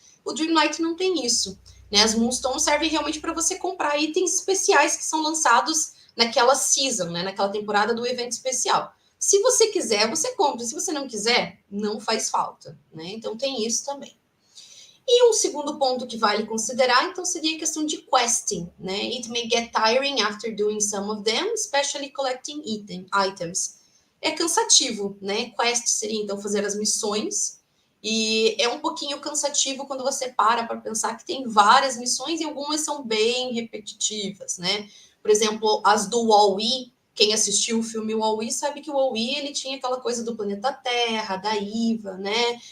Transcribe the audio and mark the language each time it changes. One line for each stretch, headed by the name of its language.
Portuguese: O Dreamlight não tem isso, né? As Moonstones servem realmente para você comprar itens especiais que são lançados naquela season, né? Naquela temporada do evento especial. Se você quiser, você compra. Se você não quiser, não faz falta, né? Então tem isso também. E um segundo ponto que vale considerar, então, seria a questão de questing, né?
English: It may get tiring after doing some of them, especially collecting items.
Portuguese: É cansativo, né? Quest seria, então, fazer as missões, e é um pouquinho cansativo quando você para pensar que tem várias missões e algumas são bem repetitivas, né? Por exemplo, as do Wall-E, quem assistiu o filme Wall-E sabe que o Wall-E ele tinha aquela coisa do planeta Terra, da Iva, né?